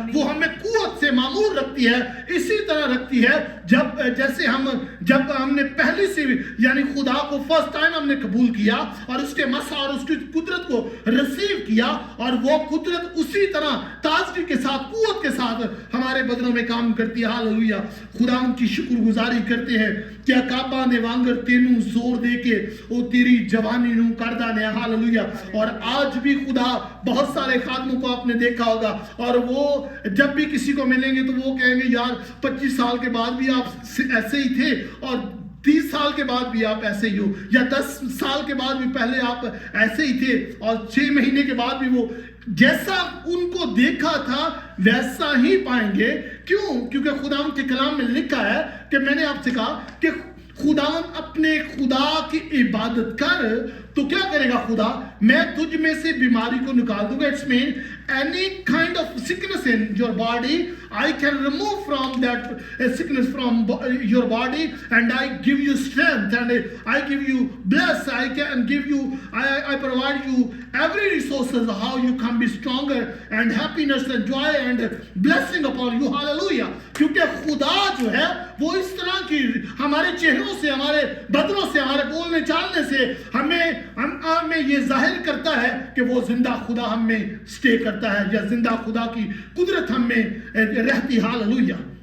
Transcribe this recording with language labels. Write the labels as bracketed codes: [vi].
[ur] وہ ہمیں قوت سے معمور رکھتی ہے. اسی طرح رکھتی ہے جیسے جب ہم نے پہلی سے یعنی خدا کو فرسٹ ٹائم ہم نے قبول کیا اور اس کے مسا اور اس کی قدرت کو ریسیو کیا, اور وہ قدرت اسی طرح تازگی کے ساتھ, قوت کے ساتھ ہمارے بدنوں میں کام کرتی ہے. ہاللویا. [pa] خدا ان کی شکر گزاری کرتے ہیں کہ عقاباں دے وانگر تینوں زور دے کے او تیری جوانی نو کردہ نے. [ur] ہاللویا. اور آج بھی خدا بہت سارے خادموں کو آپ نے دیکھا ہوگا, اور وہ جب بھی کسی کو ملیں گے تو وہ کہیں گے یار 25 سال کے بعد بھی آپ ایسے ہی تھے, اور 30 سال کے بعد بھی آپ ایسے ہی ہو, یا 10 سال کے بعد بھی پہلے آپ ایسے ہی تھے, اور 6 مہینے کے بعد بھی وہ جیسا ان کو دیکھا تھا ویسا ہی پائیں گے. کیوں؟ کیونکہ خدا کے کلام میں لکھا ہے کہ میں نے آپ سے کہا کہ خدا اپنے خدا کی عبادت کر تو کیا کرے گا خدا؟ میں تجھ میں سے بیماری کو نکال دوں گا. [en] It's mean any kind of sickness in your body, I can remove from that sickness from your body, and I give you strength, and I give you bless, I can give you, I provide you every resources how you can be stronger, and happiness and joy and blessing upon you. Hallelujah. [ur] کیونکہ خدا جو ہے وہ اس طرح کی ہمارے چہروں سے, ہمارے بدنوں سے, ہمارے بولنے چالنے سے ہمیں یہ ظاہر کرتا ہے کہ وہ زندہ خدا ہم میں سٹے کرتا ہے, یا زندہ خدا کی قدرت ہم میں رہتی. ہاللویا.